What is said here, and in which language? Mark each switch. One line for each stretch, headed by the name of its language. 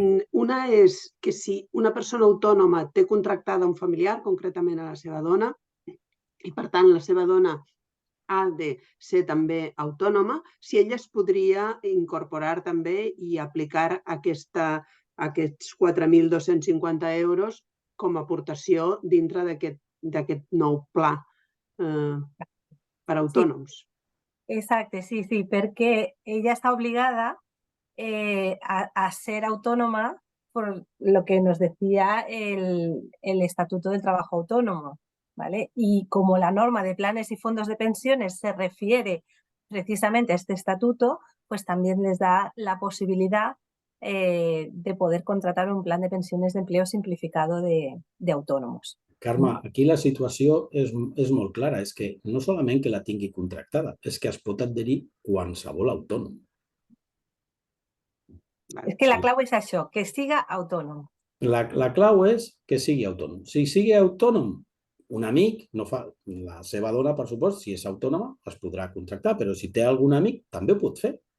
Catalan: Una és que si una persona autònoma té contractada un familiar, concretament a la seva dona, i per tant la seva dona ha de ser també autònoma, si ella es podria incorporar també i aplicar aquests 4.250 euros com a aportació dintre d'aquest nou pla per a autònoms.
Spanish: Exacto, sí, porque ella está obligada a ser autónoma por lo que nos decía el Estatuto del Trabajo Autónomo, ¿vale? Y como la norma de planes y fondos de pensiones se refiere precisamente a este estatuto, pues también les da la posibilidad de poder contratar un plan de pensiones de empleo simplificado de autónomos.
Catalan: Carme, aquí la situació és molt clara, és que no solament que la tingui contractada, és que es pot adherir qualsevol autònom. És que la clau és això, que siga autònom. La clau és que sigui autònom. Si sigui autònom, un amic, la seva dona, per supost, si és autònoma, es podrà contractar, però si té algun amic, també ho pot fer.